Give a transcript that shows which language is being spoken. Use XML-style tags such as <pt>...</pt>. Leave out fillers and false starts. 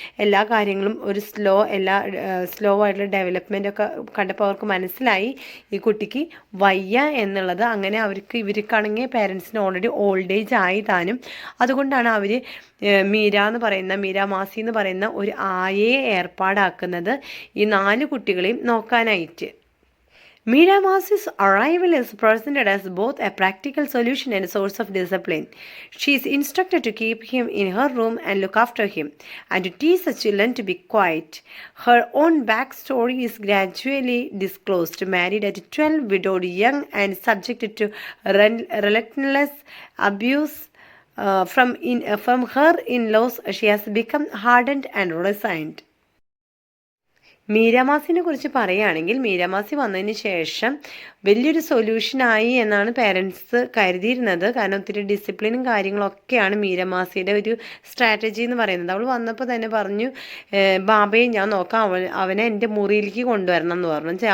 <ml>എല്ലാ കാര്യങ്ങളും ഒരു സ്ലോ ആയിട്ടുള്ള ഡെവലപ്മെൻ്റ് ഒക്കെ കണ്ടപ്പോൾ അവർക്ക് മനസ്സിലായി ഈ കുട്ടിക്ക് വയ്യ എന്നുള്ളത്. അങ്ങനെ ഇവർക്കാണെങ്കിൽ പേരൻസിന് ഓൾറെഡി ഓൾഡ് ഏജ് ആയി താനും. അതുകൊണ്ടാണ് അവർ മീര മാസി എന്ന് പറയുന്ന ഒരു ആയയെ ഏർപ്പാടാക്കുന്നത് ഈ 4 കുട്ടികളെയും നോക്കാനായിട്ട്.</ml> <en>Meera Masi's arrival is presented as both a practical solution and a source of discipline. She is instructed to keep him in her room and look after him, and to teach the children to be quiet. Her own backstory is gradually disclosed. Married at 12, widowed young, and subjected to relentless abuse from her in-laws, she has become hardened and resigned.</en> <ml>മീരാമാസിനെ കുറിച്ച് പറയുകയാണെങ്കിൽ, മീരാമാസി വന്നതിന് ശേഷം വലിയൊരു സൊല്യൂഷനായി എന്നാണ് parents കരുതിയിരുന്നത്. കാരണം ഒത്തിരി ഡിസിപ്ലിനും കാര്യങ്ങളൊക്കെയാണ് മീരാമാസിയുടെ ഒരു സ്ട്രാറ്റജി എന്ന് പറയുന്നത്. അവൾ വന്നപ്പോൾ തന്നെ പറഞ്ഞു, ബാബയെ ഞാൻ നോക്കാം, അവനെ എൻ്റെ മുറിയിലേക്ക് കൊണ്ടുവരണം എന്ന് പറഞ്ഞു.</ml>